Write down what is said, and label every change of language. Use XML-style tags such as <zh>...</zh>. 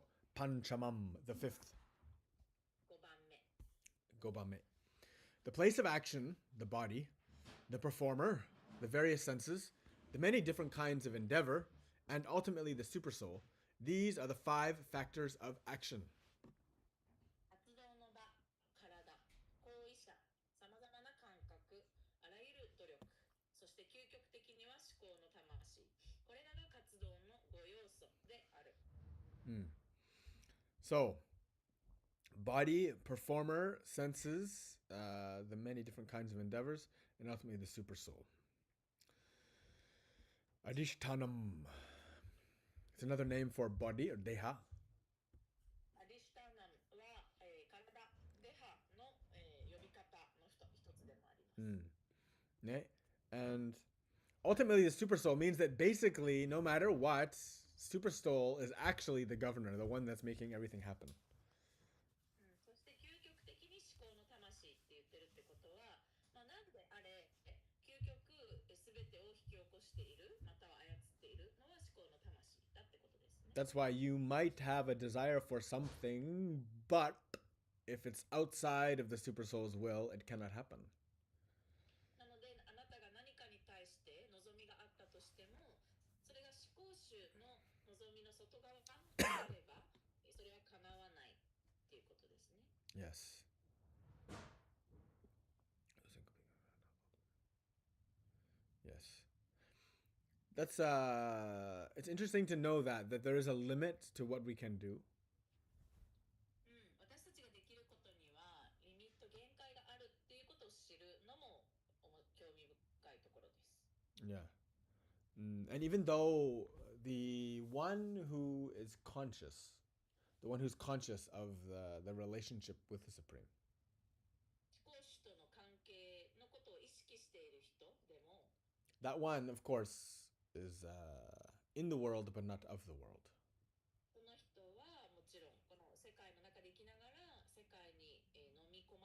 <en>Koko. Panchamam, the fifth.</en> <ja>5番目 Gobame.</ja> <en>The place of action, the body, the performer, the various senses, the many different kinds of endeavor, and ultimately the supersoul. These are the 5 factors of action.</en> <ja>活動の場体行為者さまざまな感覚あらゆる努力そして究極的には思考の魂これらが活動の5要素である</ja> <en>So, body, performer, senses, the many different kinds of endeavors, and ultimately the supersoul. Adishtanam. It's another name for body or deha.</en> <ja>アディシュタナムは、体デハの、呼び方の一つでもあります、 Ne?</ja> <en>And ultimately the supersoul means that basically, no matter what, supersoul is actually the governor, the one that's making everything happen.</en> <ja>そして究極的に思考の魂って言ってるってことは、何であれ究極すべてを引き起こしているまたは操っているのは思考の魂だってことですね。</ja> <en>That's why you might have a desire for something, but if it's outside of the supersoul's will, it cannot happen.</en> <ja>なのであなたが何かに対して望みがあったとしてもそれが思考主の望みの外側であればそれは叶わないっていうことですね。</ja> <en>Yes. Yes. That's it's interesting to know that there is a limit to what we can do.</en> <ja>私たちができることにはリミット限界があるっていうことを知るのも興味深いところです。</ja> <en>Yeah. And even though the one who is conscious, the one who's conscious of the relationship with the Supreme,</en> <ja>思考主との関係のことを意識している人でも</ja> <en>that one, of course, is in the world but not of the world.</en> <ja>その人はもちろんこの世界の中で生きながら世界に飲み</ja>